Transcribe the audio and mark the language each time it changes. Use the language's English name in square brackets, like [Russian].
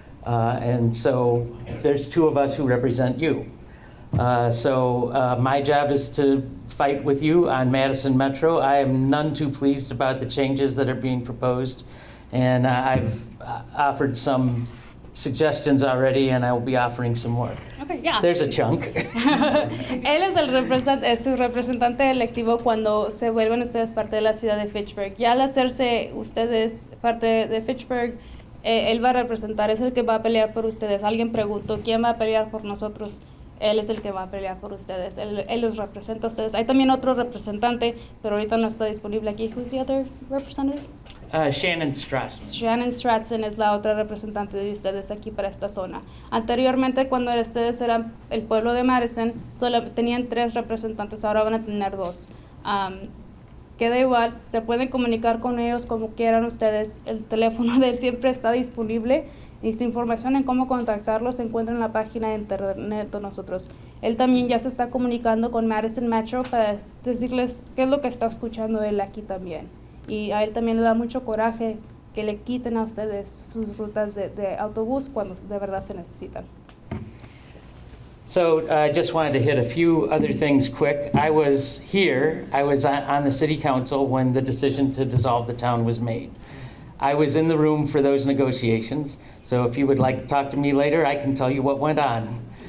[English] And so there's 2 of us who represent you. So my job is to fight with you on Madison Metro. I am none too pleased about the changes that are being proposed. And I've offered some suggestions already, and I will be offering some more. Okay, yeah. There's a chunk. [Spanish] Él es su representante electivo cuando se vuelven ustedes parte de la ciudad de Fitchburg. Ya al hacerse ustedes parte de Fitchburg, él va a representar, es el que va a pelear por ustedes. Alguien preguntó, ¿quién va a pelear por nosotros? Él es el que va a pelear por ustedes. Él los representa a ustedes. Hay también otro representante, pero ahorita no está disponible aquí. [English] Who's the other representative? Shannon Strassman. [Spanish] Shannon Strassman es la otra representante de ustedes aquí para esta zona. Anteriormente, cuando ustedes eran el pueblo de Madison, solo tenían 3 representantes, ahora van a tener 2. Queda igual, se pueden comunicar con ellos como quieran ustedes. El teléfono de él siempre está disponible y su información en cómo contactarlos se encuentra en la página de internet de nosotros. Él también ya se está comunicando con Madison Metro para decirles qué es lo que está escuchando él aquí también. Y a él también le da mucho coraje que le quiten a ustedes sus rutas de autobús cuando de verdad se necesitan. [English] So I just wanted to hit a few other things quick. I was on the city council when the decision to dissolve the town was made. I was in the room for those negotiations, so if you would like to talk to me later, I can tell you what went on.